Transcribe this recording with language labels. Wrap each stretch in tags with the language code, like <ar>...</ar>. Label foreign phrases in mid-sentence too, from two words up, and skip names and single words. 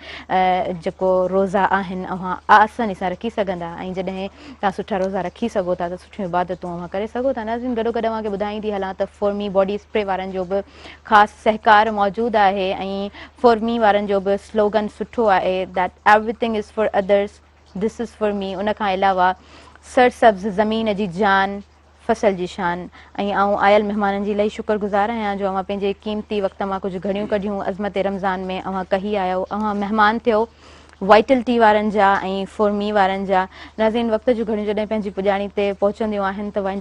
<sd>जेको रोज़ा आहिनि अव्हां आसानी सां रखी सघंदा ऐं जॾहिं तव्हां सुठा रोज़ा रखी सघो था त सुठियूं इबादतूं अव्हां करे सघो था नाज़रीन गॾोगॾु अव्हांखे ॿुधाईंदी हलां त फॉर्मी बॉडी स्प्रे वारनि जो बि ख़ासि सहकार मौजूदु आहे ऐं फॉर्मी वारनि जो बि स्लोगन सुठो आहे दैट</sd> <en>Everything is for others this is for me</en> <sd>उन खां अलावा सरसब्ज़ ज़मीन जी जान फसल जी शान ऐं आयल महिमाननि जी इलाही शुक्रगुज़ार आहियां जो अव्हां पंहिंजे क़ीमती वक़्त मां कुझु घड़ियूं कढियूं अज़मत रमज़ान में अव्हां कही आहियो अव्हां महिमान थियो वाइटल टी वारनि जा ऐं फॉर्मी वारनि जा नाज़रीन वक़्त जूं घड़ियूं जॾहिं पंहिंजी पुॼाणी ते पहुचंदियूं आहिनि त वाइंड</sd>